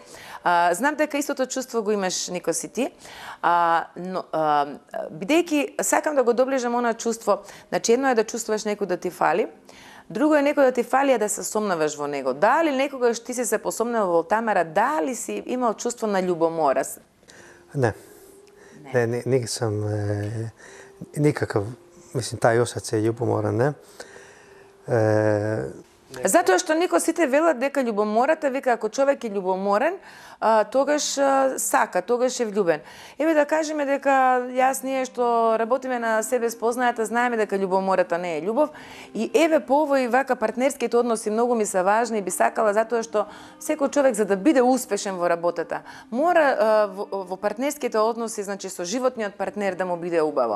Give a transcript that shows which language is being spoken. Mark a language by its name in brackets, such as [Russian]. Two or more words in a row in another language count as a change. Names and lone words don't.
[Macedonian] Знам дека истото чувство го имаш, Никос, и ти, но бидејќи сакам да го доближам она чувство, значи едно е да чувствуваш некој да ти фали, друго е некој да ти фали, а да се сомнаваш во него. Дали некогаш ти си се посомнал во Тамара, дали си имал чувство на љубомора? [Serbian] Не, nisam nikakav, mislim, taj osjećaj ljubomora, ne. [Macedonian] Затоа што Никос сите велат дека љубомората, века ако човек е љубоморен, тогаш сака, тогаш е влюбен. Еве да кажеме дека јас ние што работиме на себе спознајата, знаеме дека љубомората не е љубов и еве по овој вака партнерските односи многу ми се важни и би сакала затоа што секој човек за да биде успешен во работата, мора во партнерските односи, значи со животниот партнер да му биде убаво.